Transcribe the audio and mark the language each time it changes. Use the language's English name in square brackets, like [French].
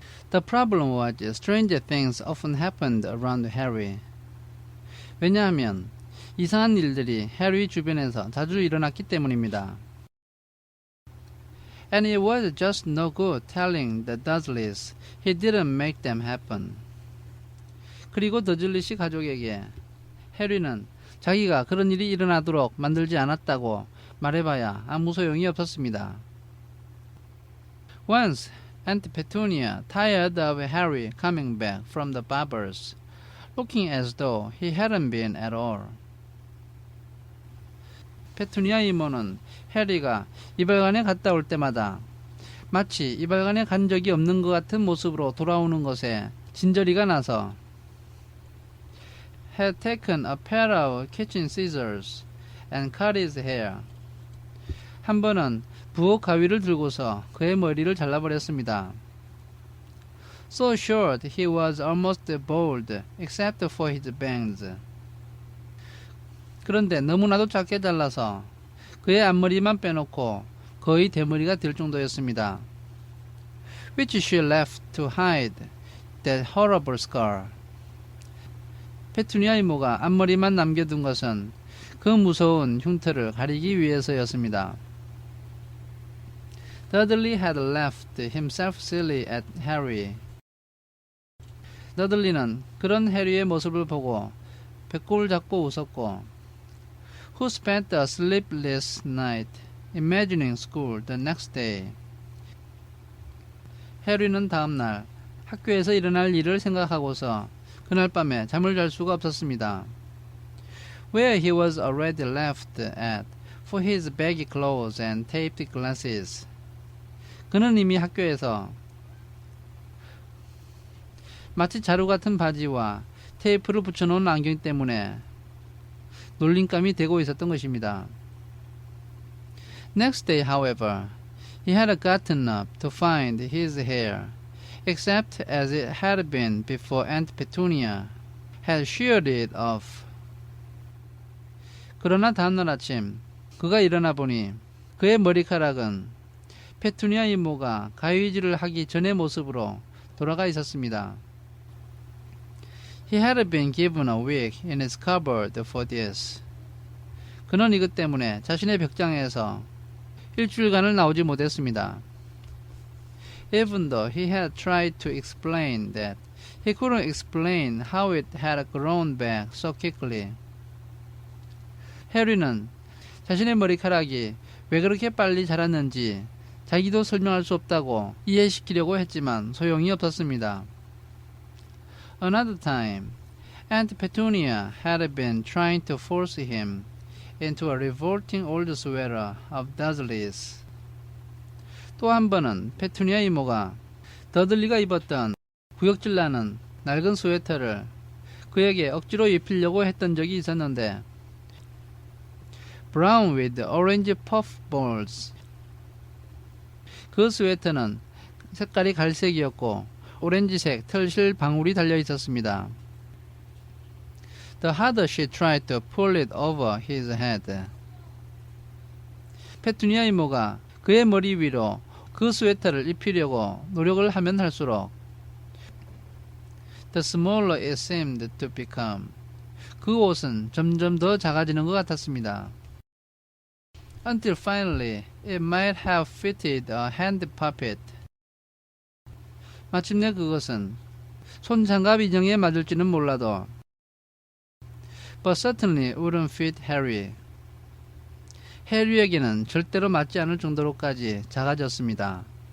[English] The problem was stranger things often happened around Harry. [Korean] 왜냐하면 이상한 일들이 해리 주변에서 자주 일어났기 때문입니다. [English] And it was just no good telling the Dursleys he didn't make them happen. [Korean] 그리고 더즐리시 가족에게 해리는 자기가 그런 일이 일어나도록 만들지 않았다고 말해봐야 아무 소용이 없었습니다. [English] Once, Aunt Petunia, tired of Harry coming back from the barber's, looking as though he hadn't been at all. [Korean] 페투니아 이모는 해리가 이발관에 갔다 올 때마다 마치 이발관에 간 적이 없는 것 같은 모습으로 돌아오는 것에 진저리가 나서 [English] had taken a pair of kitchen scissors and cut his hair. [Korean] 한 번은 부엌 가위를 들고서 그의 머리를 잘라버렸습니다. [English] So short he was almost bald except for his bangs. [Korean] 그런데 너무나도 작게 잘라서 그의 앞머리만 빼놓고 거의 대머리가 될 정도였습니다. [English] Which she left to hide that horrible scar. [Korean] 페투니아 이모가 앞머리만 남겨둔 것은 그 무서운 흉터를 가리기 위해서였습니다. [English] Dudley had laughed himself silly at Harry. [Korean] 더들리는 그런 해리의 모습을 보고 배꼽을 잡고 웃었고 [English] Who spent a sleepless night imagining school the next day. [Korean] 해리는 다음날 학교에서 일어날 일을 생각하고서 그날 밤에 잠을 잘 수가 없었습니다. [English] Where he was already laughed at for his baggy clothes and taped glasses. [Korean] 그는 이미 학교에서 마치 자루 같은 바지와 테이프를 붙여놓은 안경 때문에 놀림감이 되고 있었던 것입니다. [English] Next day, however, he had gotten up to find his hair, except as it had been before Aunt Petunia had sheared it off. [Korean] 그러나 다음날 아침 그가 일어나 보니 그의 머리카락은 페투니아 이모가 가위질을 하기 전의 모습으로 돌아가 있었습니다. [English] He had been given a week in his cupboard for this. [Korean] 그는 이것 때문에 자신의 벽장에서 일주일간을 나오지 못했습니다. [English] Even though he had tried to explain that, he couldn't explain how it had grown back so quickly. [Korean] 해리는 자신의 머리카락이 왜 그렇게 빨리 자랐는지 자기도 설명할 수 없다고 이해시키려고 했지만 소용이 없었습니다. [English] Another time, Aunt Petunia had been trying to force him into a revolting old sweater of Dudley's. [Korean] 또 한 번은 페투니아 이모가 더들리가 입었던 구역질나는 낡은 스웨터를 그에게 억지로 입히려고 했던 적이 있었는데 [English] Brown with orange puffballs. [Korean] 그 스웨터는 색깔이 갈색이었고 오렌지색 털실 방울이 달려 있었습니다. [English] The harder she tried to pull it over his head. [Korean] 페투니아 이모가 그의 머리 위로 그 스웨터를 입히려고 노력을 하면 할수록 [English] The smaller it seemed to become. [Korean] 그 옷은 점점 더 작아지는 것 같았습니다. [English] Until finally it might have fitted a hand puppet. [Korean] 마침내 그것은 손장갑 인형에 맞을지는 몰라도 [English] But certainly wouldn't fit Harry. [Korean] 해리에게는 절대로 맞지 않을 정도로까지 작아졌습니다.